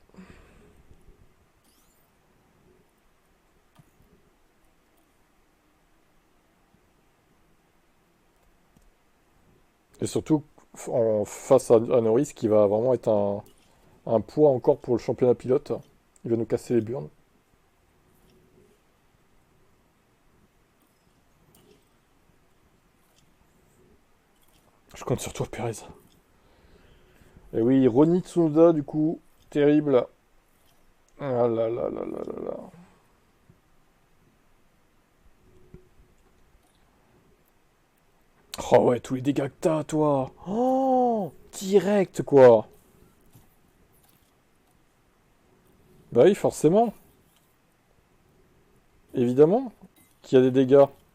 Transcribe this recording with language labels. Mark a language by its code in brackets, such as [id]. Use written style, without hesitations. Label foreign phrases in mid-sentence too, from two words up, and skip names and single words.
[fr] Et surtout face à Norris qui va vraiment être un poids encore pour le championnat pilote. Il va nous casser les burnes. Je compte sur toi, Perez. Et oui, Ronnie Tsunoda, du coup, terrible. Ah là là là là là là. Oh ouais, tous les dégâts que t'as, toi. Oh, direct, quoi. Bah oui, forcément. Évidemment qu'il y a des dégâts.